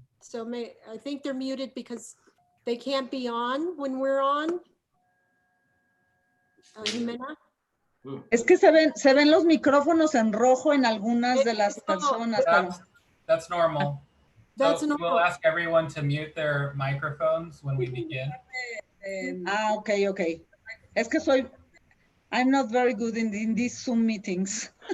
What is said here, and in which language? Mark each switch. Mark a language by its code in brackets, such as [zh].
[en] So I think they're muted because they can't be on when we're on. Jimena? [es] Es que se ven los micrófonos en rojo en algunas de las personas. [en] That's normal. That's so normal. We'll ask everyone to mute their microphones when we begin. Okay. [es] Es que [en] I'm not very good in these Zoom meetings.